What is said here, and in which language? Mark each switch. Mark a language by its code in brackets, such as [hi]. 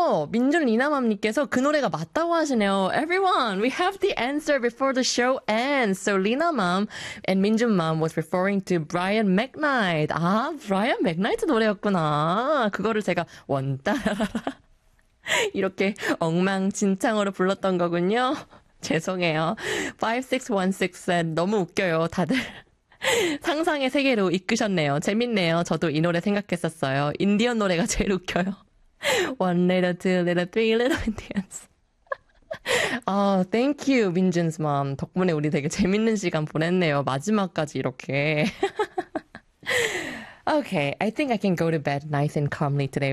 [ko] 민준 리나맘님께서 그 노래가 맞다고 하시네요. [en] Everyone, we have the answer before the show ends. So 리나맘 and 민준맘 was referring to Brian McKnight. [ko] 아, Brian McKnight 노래였구나. 그거를 제가 원따라라 이렇게 엉망진창으로 불렀던 거군요. 죄송해요. 5616 said 너무 웃겨요, 다들. 상상의 세계로 이끄셨네요. 재밌네요. 저도 이 노래 생각했었어요. 인디언 노래가 제일 웃겨요. [en] One little, two little, three little Indians. Oh, thank you, 민준's mom. [ko] 덕분에 우리 되게 재밌는 시간 보냈네요. 마지막까지 이렇게. [en] Okay, I think I can go to bed nice and calmly today.